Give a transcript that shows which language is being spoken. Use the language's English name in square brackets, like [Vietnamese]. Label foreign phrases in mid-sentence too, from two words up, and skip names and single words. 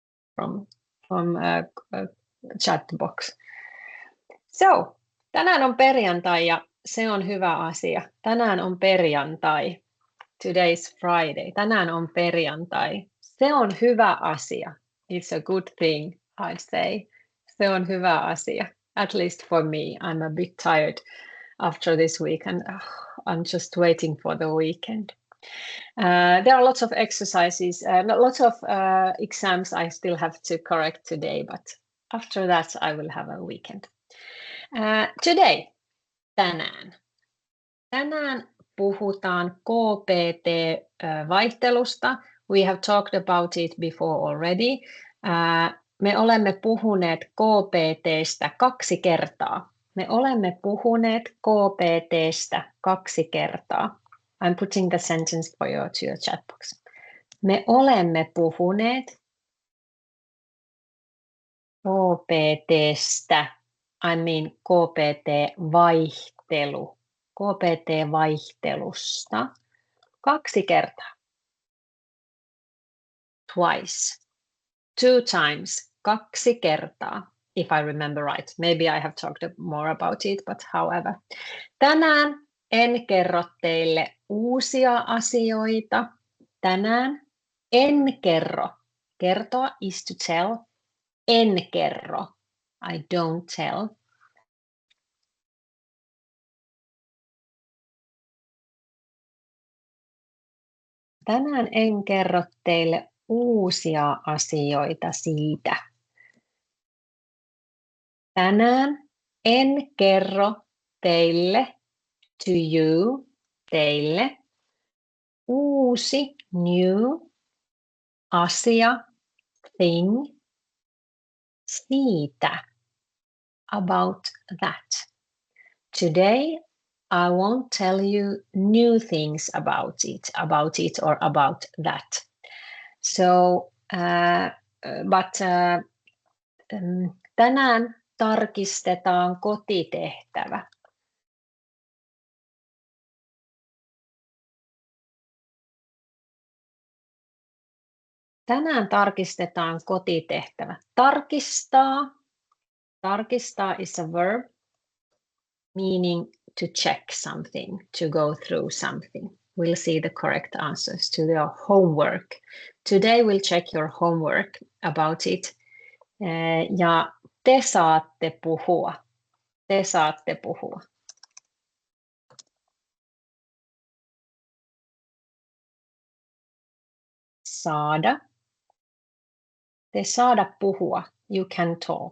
[English] from chat box. So, [Finnish] tänään on perjantai ja se on hyvä asia. Tänään on perjantai. [English] Today's Friday. [Finnish] Tänään on perjantai. Se on hyvä asia. [English] It's a good thing, I'd say. [Finnish] Se on hyvä asia. [English] At least for me. I'm a bit tired after this week and I'm just waiting for the weekend. There are lots of exercises, lots of exams I still have to correct today, but after that I will have a weekend. Today, [Finnish] tänään puhutaan KPT-vaihtelusta. [English] We have talked about it before already. [Finnish] Me olemme puhuneet KPT:stä 2 kertaa. [English] I'm putting the sentence for you to your chat box. [Finnish] Me olemme puhuneet KPT:stä, [English] I mean [Finnish] KPT-vaihtelusta 2 kertaa. [English] Twice. 2 times. 2 kertaa. If I remember right. Maybe I have talked more about it, but however. [Finnish] Tänään en kerro teille uusia asioita. Tänään en kerro. Kertoa [English] is to tell. [Finnish] En kerro. [English] I don't tell. [Finnish] Tänään en kerro teille uusia asioita siitä. Tänään en kerro teille, [English] to you, [Finnish] teille, uusi, new, asia, thing, siitä, [English] about that. Today, I won't tell you new things about it or about that. So, [Finnish] tänään tarkistetaan kotitehtävä. Tänään tarkistetaan kotitehtävä. [English] Tarkistaa is a verb meaning to check something, to go through something. We'll see the correct answers to your homework. Today we'll check your homework about it. [Finnish] Ja te saatte puhua. Saada. Te saada puhua. [English] You can talk.